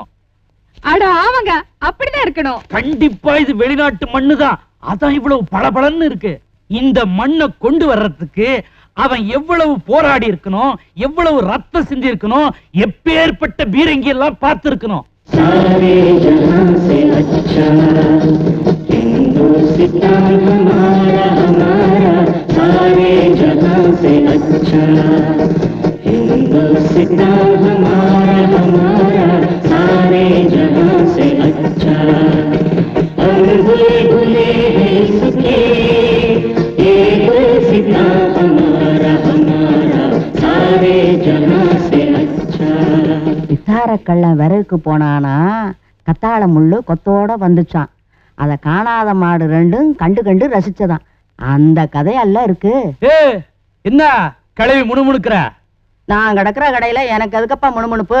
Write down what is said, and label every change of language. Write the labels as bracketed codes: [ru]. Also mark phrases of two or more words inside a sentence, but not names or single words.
[ta] அட ஆமாங்க, அப்படிதான் இருக்கணும். கண்டிப்பா இது வெளிநாட்டு மண்ணுதான். அதான் இவ்வளவு பளபளன்னு இருக்கு. இந்த மண்ணை கொண்டு வர்றதுக்கு அவன் எவ்வளவு போராடி இருக்கணும், எவ்வளவு ரத்தம் சிந்தி இருக்கணும், எப்பேற்பட்ட பீரங்கி எல்லாம் பார்த்து இருக்கணும். [hi] सारे जहां से अच्छा हिंदुस्तान हमारा हमारा सारे जहां से अच्छा हिंदुस्तान हमारा हमारा सारे जहां से अच्छा हम भूले भूले हैं इसके ये हिंदुस्तान हमारा हमारा सारे जहां से अच्छा. [ta] விசாரக்கள்ளன் விறகுக்கு போனானா கத்தாழ முள்ளு கொத்தோட வந்துச்சான். அத காணாத மாடு 2 கண்டு கண்டு ரசிச்சதான். அந்த கதையெல்லாம் இருக்கு. என்ன கிளவி முணுமுணுக்கிற? நான் கிடக்குற கடையில எனக்கு அதுக்கப்பா முணுமுணுப்பு.